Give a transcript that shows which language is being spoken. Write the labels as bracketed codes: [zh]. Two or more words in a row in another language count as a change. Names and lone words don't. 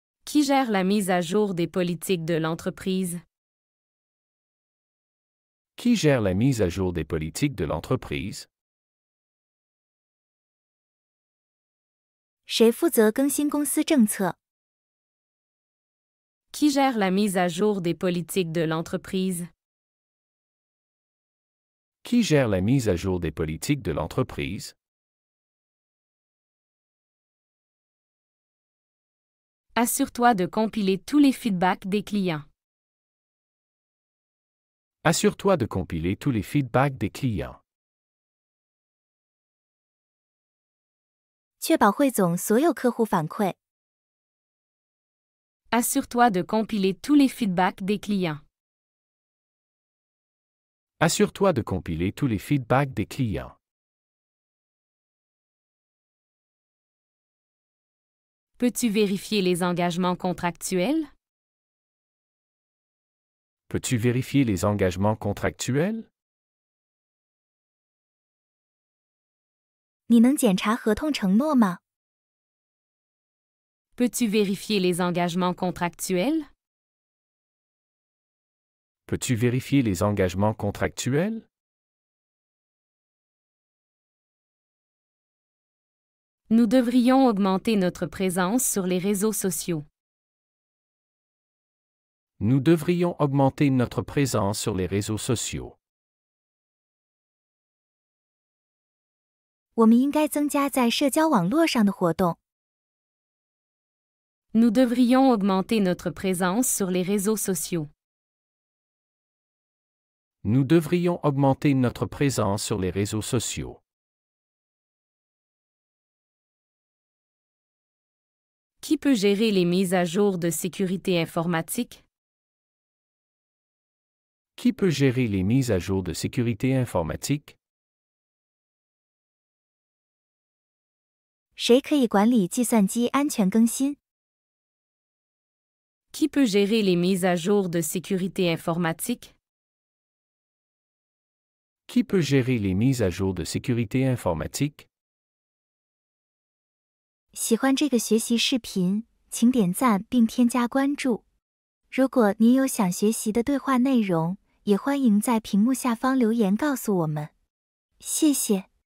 [fr] Qui gère la mise à jour des politiques de l'entreprise? Qui gère la mise à jour des politiques de l'entreprise? [zh] 谁负责更新公司政策？ [fr] Qui gère la mise à jour des politiques de l'entreprise? Qui gère la mise à jour des politiques de l'entreprise? Assure-toi de compiler tous les feedbacks des clients. Assure-toi de compiler tous les feedbacks des clients. [zh] 确保汇总所有客户反馈。 [fr] Assure-toi de compiler tous les feedbacks des clients. Assure-toi de compiler tous les feedbacks des clients. Peux-tu vérifier les engagements contractuels? Peux-tu vérifier les engagements contractuels? [zh] 你能检查合同承诺吗？ [fr] Peux-tu vérifier les engagements contractuels? Peux-tu vérifier les engagements contractuels? Nous devrions augmenter notre présence sur les réseaux sociaux. Nous devrions augmenter notre présence sur les réseaux sociaux. [zh] 我们应该增加在社交网络上的活动。 [fr] Nous devrions augmenter notre présence sur les réseaux sociaux. Nous devrions augmenter notre présence sur les réseaux sociaux. Qui peut gérer les mises à jour de sécurité informatique? Qui peut gérer les mises à jour de sécurité informatique? [zh] 谁可以管理计算机安全更新？ [fr] Qui peut gérer les mises à jour de sécurité informatique? Qui peut gérer les mises à jour de sécurité informatique? [zh] 喜欢这个学习视频，请点赞并添加关注。如果您有想学习的对话内容，也欢迎在屏幕下方留言告诉我们。谢谢。